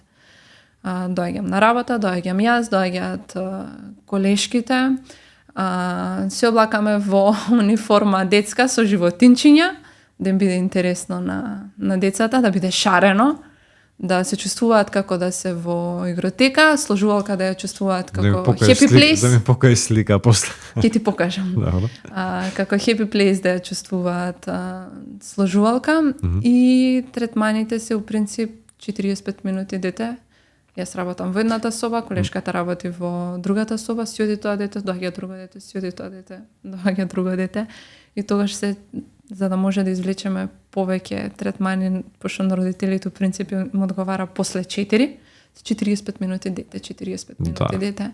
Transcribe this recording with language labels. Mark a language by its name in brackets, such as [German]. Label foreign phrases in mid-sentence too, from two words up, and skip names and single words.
[Macedonian] Доаѓам на работа, доаѓам јас, доаѓаат колешките. Се облакаме во униформа детска со животинчиња, да им биде интересно на децата, да биде шарено, да се чувствуваат како да се во игротека, сложувалка да ја чувствуваат како [English] happy place. [Macedonian] Да ми покажи слика после. Ќе ти покажам. Како [English] happy place [Macedonian] да ја чувствуваат сложувалка и третманите се у принцип 45 минути дете. Јас работам во едната соба, колешката работи во другата соба, си оди тоа дете, доаѓа друго дете, си оди тоа дете, доаѓа друго дете. И тогаш се, за да може да извлечеме повеќе третмани, пошто на родителите у принцип им одговара после 4, 45 минути дете, 45 минути дете.